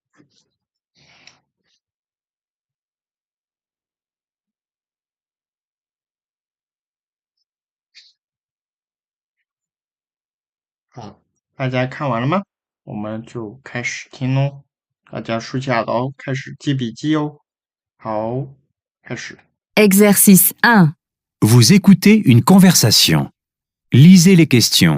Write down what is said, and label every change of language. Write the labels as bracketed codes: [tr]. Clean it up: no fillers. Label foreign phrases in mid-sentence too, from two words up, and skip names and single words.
[zh] 好，大家看完了吗？我们就开始听喽。大家竖起耳朵哦，开始记笔记哦。好，开始。 [fr] Exercice 1. Vous écoutez une conversation. Lisez les questions.